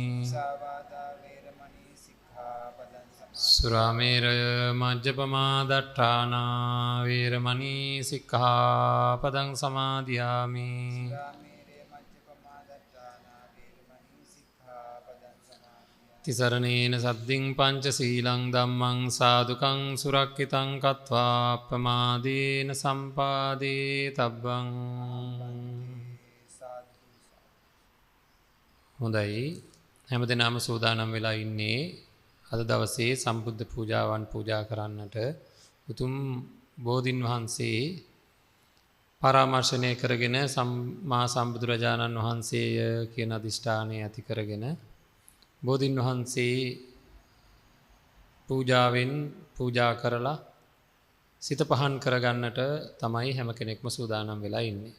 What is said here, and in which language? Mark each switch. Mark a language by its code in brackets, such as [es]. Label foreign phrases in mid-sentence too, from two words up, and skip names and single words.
[pi] සුරාමේරය මජ්ජපමා දට්ඨානා වේරමණී සික්ඛාපදං සමාදියාමි තිසරණේන සද්දින් පංචශීලං ධම්මං සාදුකං සුරක්ඛිතං කତ୍වා අප්පමාදේන සම්පාදේ තබ්බං. [si] හොඳයි, හැමදෙනාම සූදානම් වෙලා ඉන්නේ අද දවසේ සම්බුද්ධ පූජාවන් පූජා කරන්නට. උතුම් බෝධින් වහන්සේ පරාමර්ශනය කරගෙන සම්මා සම්බුදුරජාණන් වහන්සේය කියන අධිෂ්ඨානය ඇති කරගෙන බෝධින් වහන්සේ පූජාවෙන් පූජා කරලා සිත පහන් කරගන්නට තමයි හැම කෙනෙක්ම සූදානම් වෙලා ඉන්නේ.